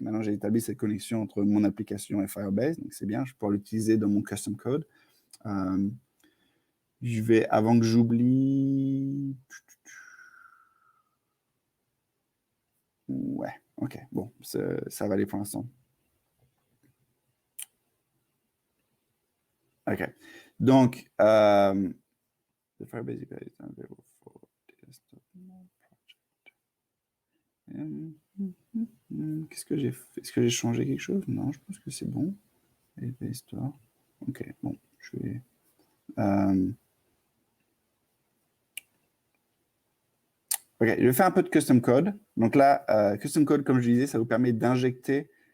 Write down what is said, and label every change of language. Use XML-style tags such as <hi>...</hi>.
<fr>Maintenant, j'ai établi cette connexion entre mon application et Firebase. Donc, c'est bien. Je peux l'utiliser dans mon custom code. Je vais, avant que j'oublie. Ouais, ok, bon, ça va aller pour l'instant. Ok, donc,</fr> <en>the Firebase API is available for desktop project.</en> <fr>Qu'est-ce que j'ai fait? Est-ce que j'ai changé quelque chose? Non, je pense que c'est bon. API Store. Ok, bon, je vais. Ok, je vais faire un peu de custom code. Donc là, custom code, comme je disais, ça vous permet d'injecter.</fr>